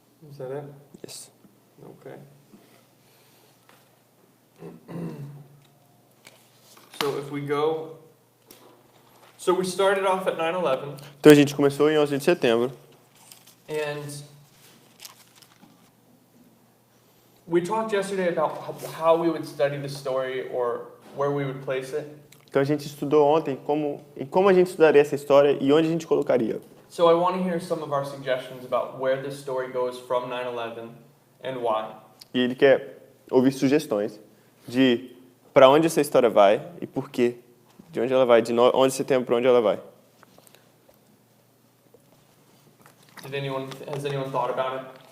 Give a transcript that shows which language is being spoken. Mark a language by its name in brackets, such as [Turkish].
[English] Is that it? Yes. Okay. So if we go... So we started off at 9/11, [Portuguese] Então a gente começou em 11 de setembro. [English] and we talked yesterday about how we would study the story or where we would place it. [Portuguese] Então a gente estudou ontem como a gente estudaria essa história e onde a gente colocaria. [English] So I want to hear some of our suggestions about where this story goes from 9/11 and why. [Portuguese] E ele quer ouvir sugestões de para onde essa história vai e por quê. De onde ela vai, de 11 de setembro para onde ela vai. [English] Has anyone thought about it?